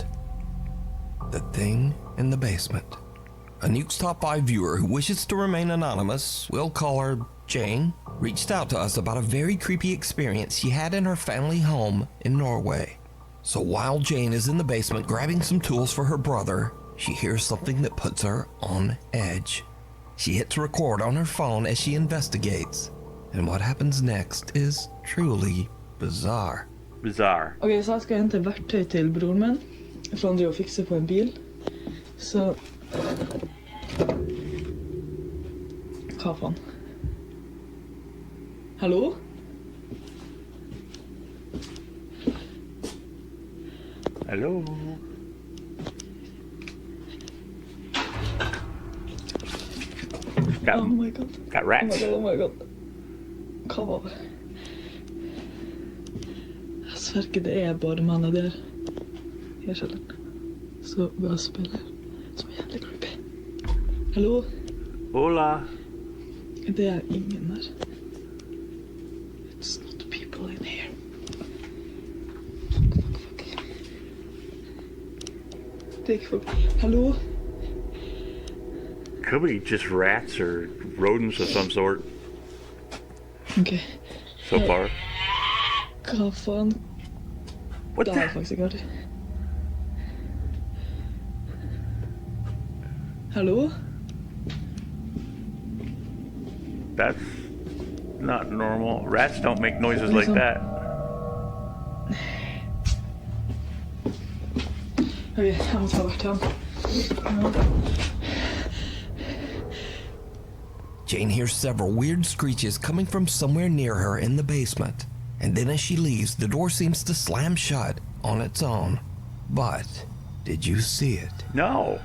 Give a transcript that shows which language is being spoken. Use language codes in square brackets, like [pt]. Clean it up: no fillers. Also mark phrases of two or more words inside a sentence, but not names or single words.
[en] The thing in the basement. A Nukes Top 5 viewer who wishes to remain anonymous, we'll call her Jane, reached out to us about a very creepy experience she had in her family home in Norway. So while Jane is in the basement grabbing some tools for her brother, she hears something that puts her on edge. She hits record on her phone as she investigates, and what happens next is truly bizarre. Bizarre. [no] Ok, så jeg skal hente verktøy til broren min, for han driver og fikser på en bil. Så... Hva faen? Hallo? [en] Hello. Oh my god. Got Oh rats. my god, oh my god. [no] Hva var det? Jeg sverger ikke, det er bare mannen der. I kjelleren. Så bare spiller. Så jævlig creepy. Hallo? Hola. Det er ingen der. [en] It's not people in here. Fuck. [no] Det er ikke folk. Hallo? [en] Could be just rats or rodents of some sort Ok. so far. [no] Hva faen? [en] What [no] Det er [en] the? [no] faktisk ikke artig. Hallo? [en] That's not normal. Rats don't make noises like that. [no] Ok, jeg må ta verktøyene. [en] Jane hears several weird screeches coming from somewhere near her in the basement. And then as she leaves, the door seems to slam shut on its own. But did you see it? No.